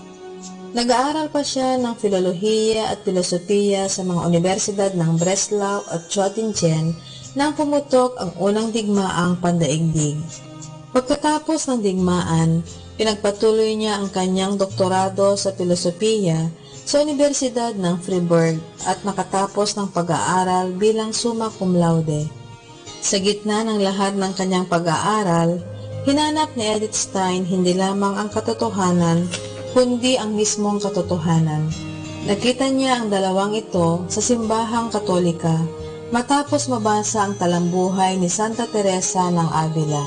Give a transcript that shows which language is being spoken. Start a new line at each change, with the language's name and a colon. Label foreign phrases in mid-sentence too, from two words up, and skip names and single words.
Filipino: Nag-aaral pa siya ng filolohiya at filosofiya sa mga universidad ng Breslau at Göttingen nang pumutok ang unang digmaang pandaigdig. Pagkatapos ng digmaan, pinagpatuloy niya ang kanyang doktorado sa filosofiya sa Universidad ng Freiburg at nakatapos ng pag-aaral bilang
Latin: summa cum laude.
Filipino: Sa gitna ng lahat ng kanyang pag-aaral, hinanap ni Edith Stein hindi lamang ang katotohanan, kundi ang mismong katotohanan. Nakita niya ang dalawang ito sa simbahang Katolika matapos mabasa ang talambuhay ni Santa Teresa ng Avila.